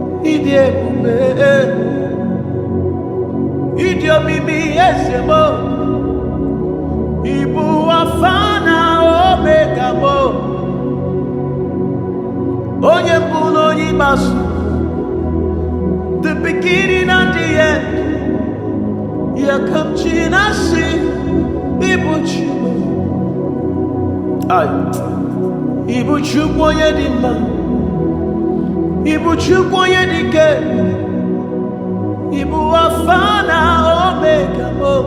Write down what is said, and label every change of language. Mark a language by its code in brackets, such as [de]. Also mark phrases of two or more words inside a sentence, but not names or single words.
[ig] Ị dị ebube. Ịdị omimi eze m. Ị bụ Alpha na Omega m. Onye mbụ na onye ikpeazụ. [en] The beginning and the end. [ig] Ya ka m ji na-asị, ị bụ chi m. Ai. Ị bụ Chukwu onye dị mma. Ị bụ Chukwu onye dị ike. Ị bụ Alfa na Omega m.